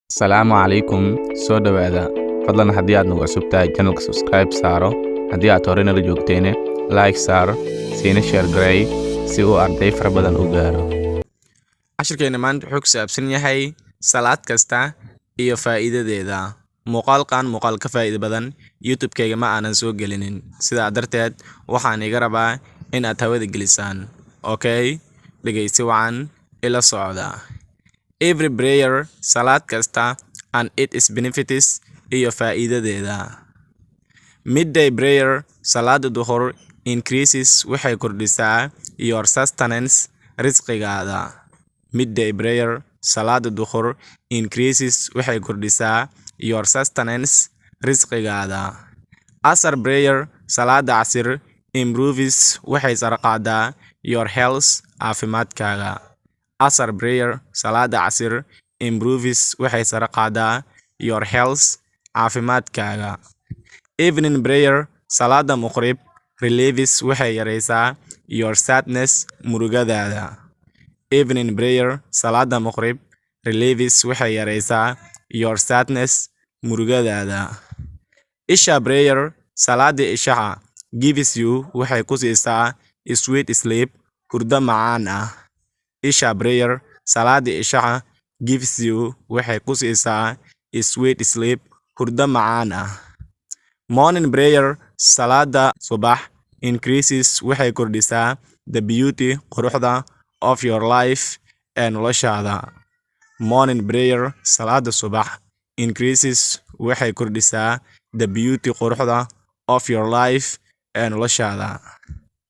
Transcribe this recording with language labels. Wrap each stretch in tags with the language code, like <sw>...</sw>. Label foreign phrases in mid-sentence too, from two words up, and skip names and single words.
<ar>السلام عليكم</ar> <so>soo dhawaada fadlan haddii aad nagu cusub tahay channelka subscribe saaro haddii aad hore nala joogteene like saar siina share garay si uu arday fara badan u gaaro cashirkeena maanta wuxuu ku saabsan yahay salaad kasta iyo faa'iidadeeda muuqaal ka faa'iido badan youtube-kayga ma aanan soo gelinin sidaa darteed waxaan iga rabaa in aad hawada gelisaan okay dhegeysi wacan ila socda</so> <en>every prayer</en> <so>salaad kasta</so> <en>and its benefits</en> <so>iyo faa'iidadeeda</so> <en>midday prayer</en> <so>salaada duhur increases waxay kordhisaa</so> <en>your sustenance</en> <so>risqigaada</so> <en>midday prayer</en> <so>salaada duhur increases waxay kordhisaa</so> <en>your sustenance</en> <so>risqigaada</so> <en>asar prayer</en> <so>salaada casir improves waxay sare qaadaa</so> <en>your health</en> <so>caafimaadkaaga</so> <en>asar prayer</en> <so>salaada casir improves waxay sare qaadaa</so> <en>your health</en> <so>caafimaadkaaga</so> <en>evening prayer</en> <so>salaada maqrib relieves waxay yareysaa</so> <en>your sadness</en> <so>murugadaada</so> <en>evening prayer</en> <so>salaada maqrib relieves waxay yareysaa</so> <en>your sadness</en> <so>murugadaada</so> <en>isha prayer</en> <so>salaada ishaha</so> <en>gives you</en> <so>waxay ku siisaa</so> <en>sweet sleep</en> <so>hurdo macaan ah</so> <en>isha prayer</en> <so>salaada ishaha</so> <en>gives you</en> <so>waxay ku siisaa</so> <en>sweet sleep</en> <so>hurdo macaan ah</so> <en>morning prayer</en> <so>salaada subax increases waxay kordhisaa</so> <en>the beauty</en> <so>quruxda</so> <en>of your life</en> <so>ee noloshaada</so> <en>morning prayer</en> <so>salaada subax increases waxay kordhisaa</so> <en>the beauty</en> <so>quruxda</so> <en>of your life</en> <so>ee noloshaada</so>